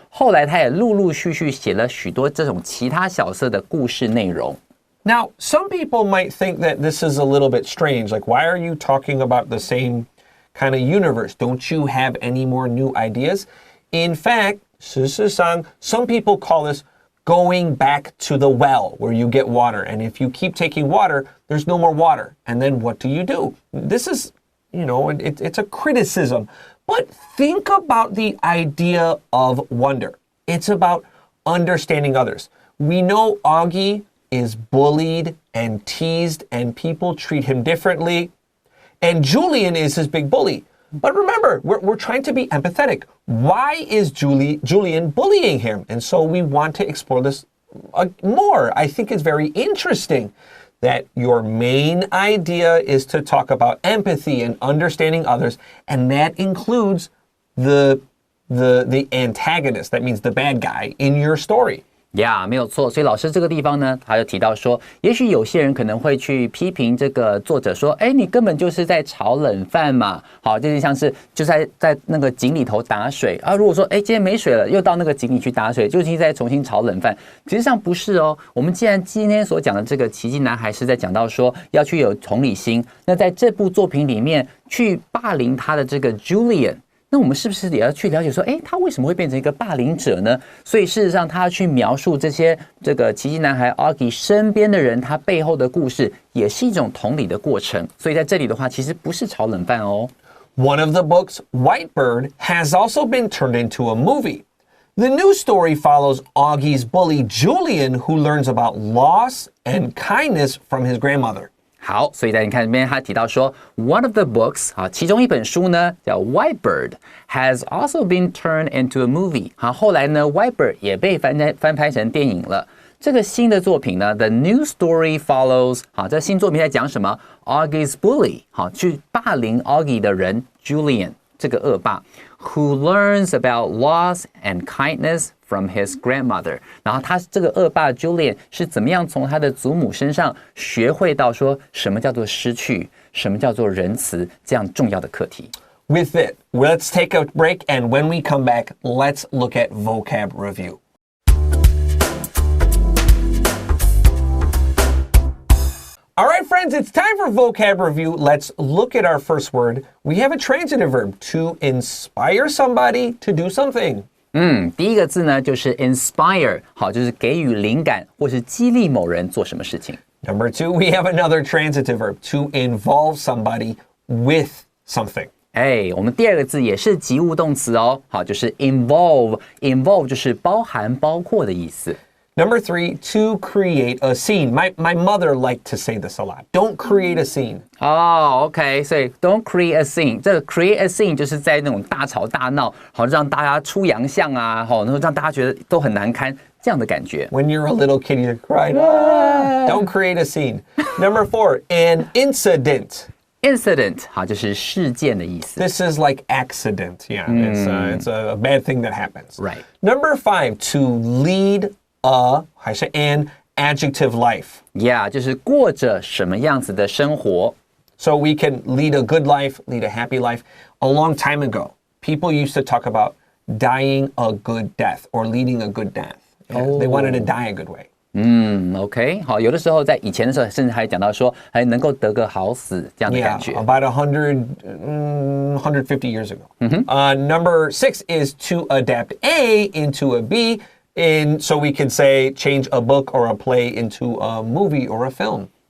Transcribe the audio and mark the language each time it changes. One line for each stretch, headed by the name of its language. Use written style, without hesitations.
Chinese: 后来他也陆陆续续写了许多这种其他角色的故事内容。
English: Now, some people might think that this is a little bit strange. Like, why are you talking about the same kind of universe? Don't you have any more new ideas? In fact,
Chinese: 事实上,
English: some people call this going back to the well where you get water. And if you keep taking water, there's no more water. And then what do? This is, it's a criticism. But think about the idea of wonder. It's about understanding others. We know Augie is bullied and teased and people treat him differently. And Julian is his big bully. But remember, we're trying to be empathetic. Why is Julian bullying him? And so we want to explore this more. I think it's very interesting that your main idea is to talk about empathy and understanding others, and that includes the antagonist, that means the bad guy in your story.
Chinese: 没有错。所以老师这个地方呢，他就提到说，也许有些人可能会去批评这个作者说，你根本就是在炒冷饭嘛。好，这就像是就在那个井里头打水啊。如果说今天没水了，又到那个井里去打水，就是再重新炒冷饭。实际上不是哦。我们既然今天所讲的这个奇迹男孩是在讲到说要去有同理心，那在这部作品里面去霸凌他的这个 Julian。那我们是不是也要去了解说，他为什么会变成一个霸凌者呢？所以事实上，他要去描述这个奇迹男孩 Augie 身边的人，他背后的故事，也是一种同理的过程。所以在这里的话，其实不是炒冷饭哦。
English: One of the books, Whitebird, has also been turned into a movie. The new story follows Augie's bully Julian, who learns about loss and kindness from his grandmother.
Chinese: 好，所以在你看这边，他提到说 ，
English: one of the books
Chinese: 其中一本书呢叫 Whitebird
English: has also been turned into a movie。
Chinese: 后来呢 ，Whitebird 也被翻拍成电影了。这个新的作品呢 ，
English: The new story follows。
Chinese: 这新作品在讲什么 ？
English: Augie's bully，
Chinese: 去霸凌 Augie 的人 Julian 这个恶霸 ，
English: who learns about loss and kindness from his grandmother，
Chinese: 然后他这个恶霸 Julian 是怎么样从他的祖母身上学会到说什么叫做失去，什么叫做仁慈这样重要的课题。
English: With it, let's take a break, and when we come back, let's look at vocab review. All right, friends, it's time for vocab review. Let's look at our first word. We have a transitive verb, to inspire somebody to do something.
Chinese: 第一个字呢就是 inspire， 好，就是给予灵感或是激励某人做什么事情。
English: Number 2, we have another transitive verb, to involve somebody with something.
Chinese: 我们第二个字也是及物动词哦，好，就是 involve 就是包含包括的意思。
English: Number 3, to create a scene. My mother liked to say this a lot. Don't create a scene. OK，
Chinese: 所以
English: don't create a scene。
Chinese: 这个
English: create a scene
Chinese: 就是在那种大吵大闹，好让大家出洋相啊，好，然后让大家觉得都很难堪这样的感觉。
English: When you're a little kid, you're crying. Don't create a scene. Number 4, an incident.
Chinese: Incident 好，就是事件的意思。
English: This is like accident. Yeah, it's a bad thing that happens. Right. Number 5, to lead an adjective life.
Chinese: Yeah， 就是过着什么样子的生活。
English: So we can lead a good life, lead a happy life. A long time ago, people used to talk about dying a good death or leading a good death. Yeah, They wanted to die a good way.
Chinese: OK， 好，有的时候在以前的时候，甚至还讲到说，还能够得个好死这样的感觉。
English: About 150 years ago. Number 6 is to adapt A into a B. So we can say change a book or a play into a movie or a film.